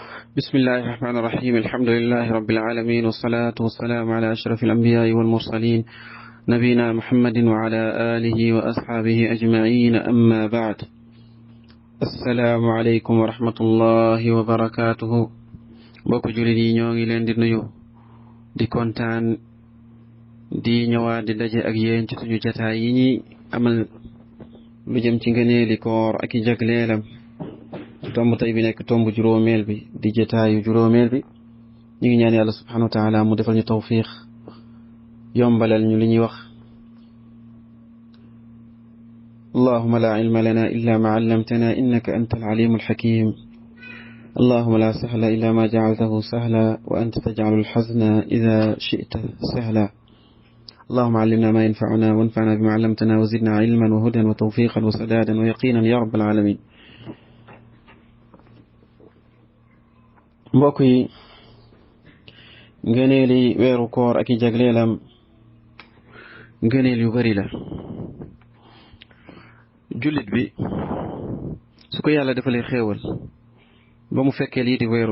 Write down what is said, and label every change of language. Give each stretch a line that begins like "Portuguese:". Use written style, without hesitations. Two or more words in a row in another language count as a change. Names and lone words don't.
Arabic: بسم الله الرحمن الرحيم الحمد لله رب العالمين والصلاة والسلام على أشرف الأنبياء والمرسلين نبينا محمد وعلى آله وأصحابه أجمعين أما بعد السلام عليكم ورحمة الله وبركاته
Wolof: mbokk jullit ñogi len di nuyu di kontaan di ñëwaat di daje ak yéen ci suñu jotaay yi ñi amal lu jëm ci ngëneeli koor ak i jagleelam tomb tay bi nekk tomb juróomeel bi di jotaayu juróomeel bi ñu ngi ñaan yàlla
Arabic: سبحانه وتعالى
Wolof: mu defal ñu tawfiq yombalal ñu li ñuy wax
Arabic: اللهم لا علم لنا إلا ما علمتنا إنك أنت العليم الحكيم اللهم لا سهل إلا ما جعلته سهلا وأنت تجعل الحزن إذا شئت سهلا اللهم علمنا ما ينفعنا وانفعنا بما علمتنا وزدنا علما وهدى وتوفيقا وسدادا ويقينا يا رب العالمين
Wolof: mbokk yi ngëneeli weeru koor ak i jagleelam ngëneel yu bari la jullit bi su ko yàlla defalee xéewal ba mu fekkee lii di weeru